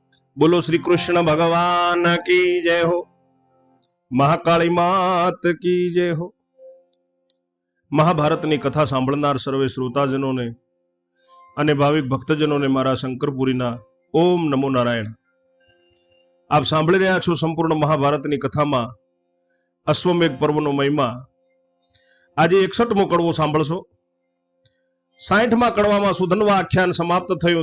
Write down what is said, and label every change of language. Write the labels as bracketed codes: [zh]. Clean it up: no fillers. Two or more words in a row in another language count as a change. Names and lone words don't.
[hi] बोलो श्री कृष्ण भगवान की जय हो। महाकाળી मात की जय हो। [gu] મહાભારતની કથા સાંભળનાર સર્વે શ્રોતાજનોને અને ભાવિક ભક્તજનોને મારા શંકરપુરીના [sa] ओम नमो नारायण। [gu] આપ સાંભળી રહ્યા છો સંપૂર્ણ મહાભારતની કથામાં અશ્વમેઘ પર્વનો મહિમા। આજે 61મો કડવો સાંભળશો। 60મા કડવામાં સુધન્વા આખ્યાન સમાપ્ત થયું।